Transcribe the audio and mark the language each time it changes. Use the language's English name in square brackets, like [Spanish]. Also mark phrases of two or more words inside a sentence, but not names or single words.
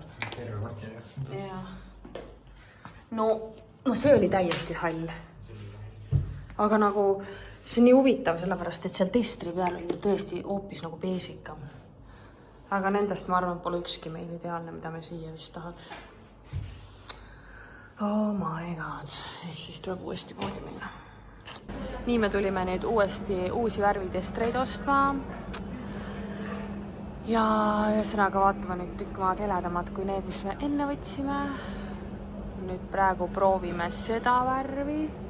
[Estonian] Terve korteri. Ja. No see oli täiesti hall. Aga nagu, see on nii huvitav sellepärast, et seal testri peal oli tõesti hoopis nagu beesikam. Aga nendest ma arvan, pole ükski meil ideaalne, mida me siia vist tahaks. [English] Oh my god. [Estonian] Ehk siis tuleb uuesti poodi minna. Nii me tulime nüüd uusi värvitestreid ostma. Ja ühesõnaga vaatame nüüd tükk maad heledamad kui need, mis me enne võtsime. Nüüd praegu proovime seda värvi.